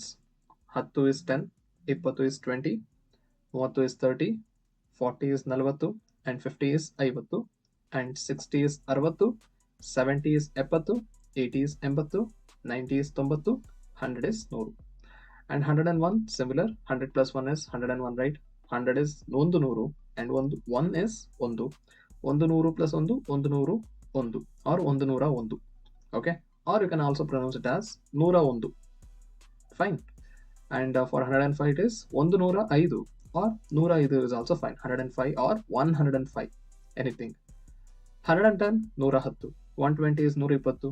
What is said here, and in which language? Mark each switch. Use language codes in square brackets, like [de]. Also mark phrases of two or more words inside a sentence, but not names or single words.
[en] Hattu is 10, Ippattu is 20, 30 is 30, 40 is 40, and 50 is 50, and 60 is 60, 70 is 70, 80 is 80, 90 is 90, 100 is 100. And 101 similar. 100 plus 1 is 101, right? 100 is [kn] ಒಂದು ನೂರು, [en] and 1 is Ondu. [kn] ಒಂದು ನೂರು plus ಒಂದು, ಒಂದು ನೂರು, ಒಂದು, or ಒಂದು ನೂರ ಒಂದು. [en] Okay, or you can also pronounce it as [kn] ನೂರ ಒಂದು. [en] Fine. And for 105 it is [kn] ಒಂದು ನೂರ ಐದು, [en] or [kn] ನೂರ ಐದು [en] is also fine. 105 or 105, anything. [kn] 110 ನೂರ ಹತ್ತು, 120 is ನೂರ ಇಪ್ಪತ್ತು.